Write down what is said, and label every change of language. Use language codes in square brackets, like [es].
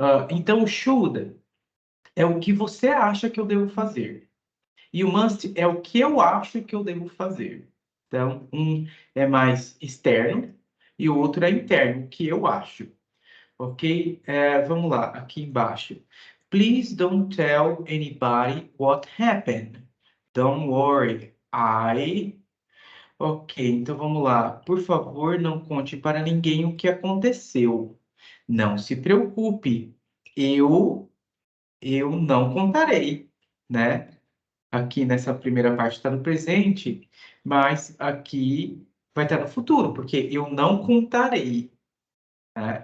[pt] Então, o should é o que você acha que eu devo fazer. E o must é o que eu acho que eu devo fazer. Então, um é mais externo e o outro é interno, o que eu acho. Ok? Vamos lá, aqui embaixo. [en] Please don't tell anybody what happened. Don't worry. [pt] Ok, então vamos lá. Por favor, não conte para ninguém o que aconteceu. Não se preocupe. Eu, eu não contarei, né? Aqui nessa primeira parte está no presente, mas aqui vai estar no futuro, porque eu não contarei, né?